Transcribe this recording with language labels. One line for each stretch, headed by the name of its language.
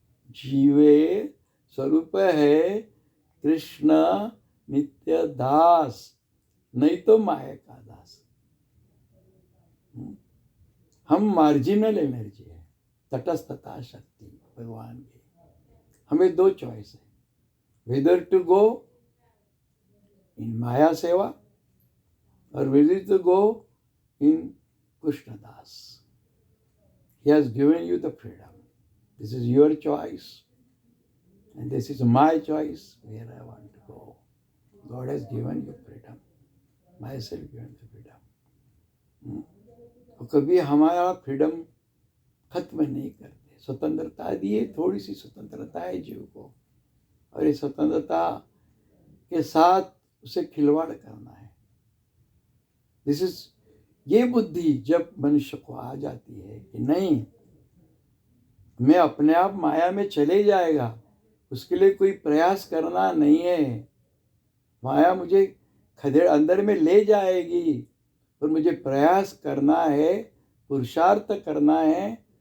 Hindi: जीवे स्वरूप है कृष्ण नित्य दास, नहीं तो माये का दास। हम मार्जिनल एनर्जी है, तटस्थता शक्ति भगवान की। हमें दो चॉइस है,
English: Whether to go in maya seva और whether to go in Krishnadas. He has given you the freedom. This is your choice and this is my choice where I want to go. God has given you freedom. Myself given the freedom.
Hindi: तो कभी हमारा freedom खत्म नहीं करते। स्वतंत्रता दिए, थोड़ी सी स्वतंत्रता है जीव को, और ये स्वतंत्रता के साथ उसे खिलवाड़ करना है।
English: this is,
Hindi: ये बुद्धि जब मनुष्य को आ जाती है कि नहीं, मैं अपने आप माया में चले जाएगा, उसके लिए कोई प्रयास करना नहीं है, माया मुझे खदेड़ अंदर में ले जाएगी, और मुझे प्रयास करना है, पुरुषार्थ करना है।